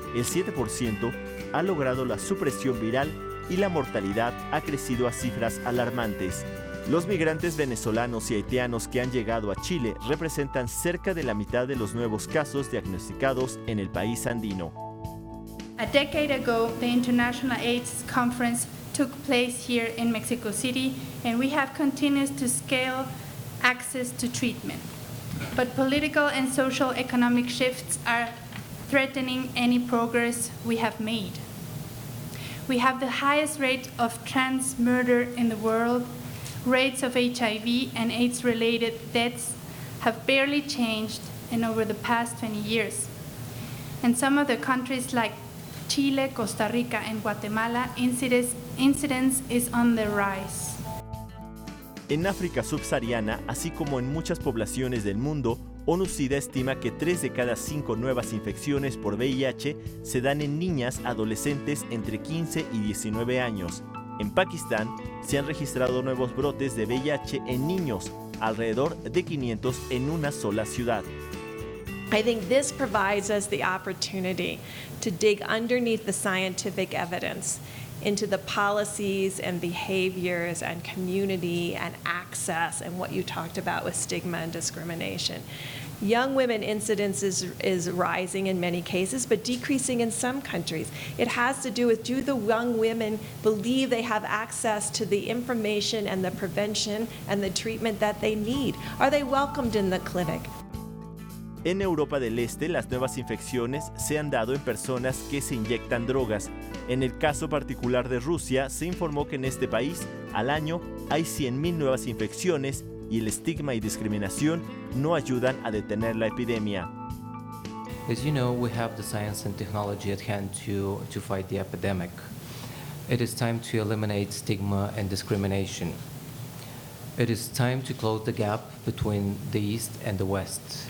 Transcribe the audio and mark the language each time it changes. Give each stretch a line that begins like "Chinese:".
Spanish: El 7% ha logrado la supresión viral y la mortalidad ha crecido a cifras alarmantes. Los migrantes venezolanos y haitianos que han llegado a Chile representan cerca de la mitad de los nuevos casos diagnosticados en el país andino.
English: A decade ago, the International AIDS Conference took place here in Mexico City, and we have continued to scale access to treatment. But political and social economic shifts are threatening any progress we have made. We have the highest rate of trans murder in the world. Rates of HIV and AIDS-related deaths have barely changed in over the past 20 years. In some of the countries like Chile, Costa Rica, and Guatemala, incidence is on the rise.
Spanish: En África subsahariana, así como en muchas poblaciones del mundo, ONU-SIDA estima que 3 de cada 5 nuevas infecciones por VIH se dan en niñas adolescentes entre 15 y 19 años. En Pakistán se han registrado nuevos brotes de VIH en niños, alrededor de 500 en una sola ciudad.
English: I think this provides us the opportunity to dig underneath the scientific evidence into the policies and behaviors and community and access and what you talked about with stigma and discrimination. Young women incidence is rising in many cases, but decreasing in some countries. It has to do with, do the young women believe they have access to the information and the prevention and the treatment that they need? Are they welcomed in the clinic?
Spanish: En Europa del Este, las nuevas infecciones se han dado en personas que se inyectan drogas. En el caso particular de Rusia, se informó que en este país, al año, hay 100,000 nuevas infecciones y el estigma y discriminación no ayudan a detener la epidemia.
English: As you know, we have the science and technology at hand to fight the epidemic. It is time to eliminate stigma and discrimination. It is time to close the gap between the East and the West.